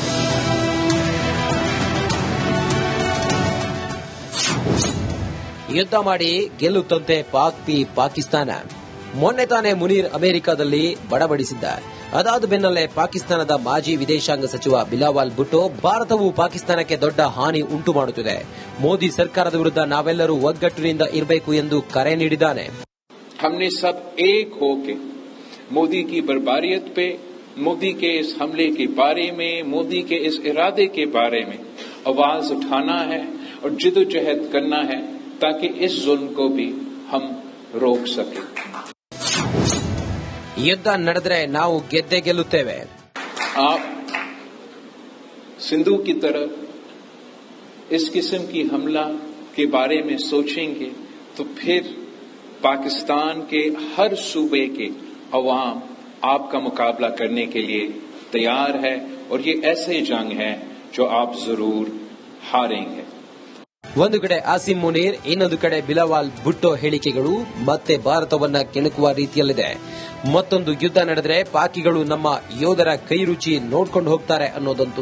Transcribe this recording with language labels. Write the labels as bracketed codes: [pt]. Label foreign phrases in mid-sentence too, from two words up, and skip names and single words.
[kn] ಯುದ್ಧ ಮಾಡಿ ಗೆಲ್ಲುತ್ತಂತೆ ಪಾಕಿಸ್ತಾನ. ಮೊನ್ನೆ ತಾನೇ ಮುನೀರ್ ಅಮೆರಿಕದಲ್ಲಿ ಬಡಬಡಿಸಿದ್ದ. ಅದಾದ ಬೆನ್ನಲ್ಲೇ ಪಾಕಿಸ್ತಾನದ ಮಾಜಿ ವಿದೇಶಾಂಗ ಸಚಿವ ಬಿಲಾವಲ್ ಭುಟ್ಟೋ ಭಾರತವು ಪಾಕಿಸ್ತಾನಕ್ಕೆ ದೊಡ್ಡ ಹಾನಿ ಉಂಟು ಮಾಡುತ್ತಿದೆ, ಮೋದಿ ಸರ್ಕಾರದ ವಿರುದ್ಧ ನಾವೆಲ್ಲರೂ ಒಗ್ಗಟ್ಟಿನಿಂದ ಇರಬೇಕು ಎಂದು ಕರೆ ನೀಡಿದ್ದಾನೆ. [ur] ہمنے سب ایک ہوکے مودی کی بربریت پہ، مودی کے اس حملے کے بارے میں، مودی کے اس ارادے کے بارے میں آواز اٹھانا ہے اور جدوجہد کرنا ہے تاکہ اس ظلم کو بھی ہم روک سکے. [kn] ಯುದ್ಧ ನಡೆದರೆ ನಾವು ಗೆದ್ದೇ ಗೆಲ್ಲುತ್ತೇವೆ. [ur] آپ سندھو کی طرح اس قسم کی حملہ کے بارے میں سوچیںگے تو پھر پاکستان کے ہر صوبے کے عوام آپکا مقابلہ کرنے کے لیے تیار ہے اور یہ ایسے جنگ ہے جو آپ ضرور ہاریںگے. [kn] ಒಂದು ಕಡೆ ಆಸಿಮ್ ಮುನೀರ್, ಇನ್ನೊಂದು ಕಡೆ ಬಿಲಾವಲ್ ಭುಟ್ಟೋ ಹೇಳಿಕೆಗಳು ಮತ್ತೆ ಭಾರತವನ್ನ ಕೆಣಕುವ ರೀತಿಯಲ್ಲಿದೆ. ಮತ್ತೊಂದು ಯುದ್ಧ ನಡೆದರೆ ಪಾಕಿಗಳು ನಮ್ಮ ಯೋಧರ ಕೈ ರುಚಿ ನೋಡ್ಕೊಂಡು ಹೋಗ್ತಾರೆ ಅನ್ನೋದಂತೂ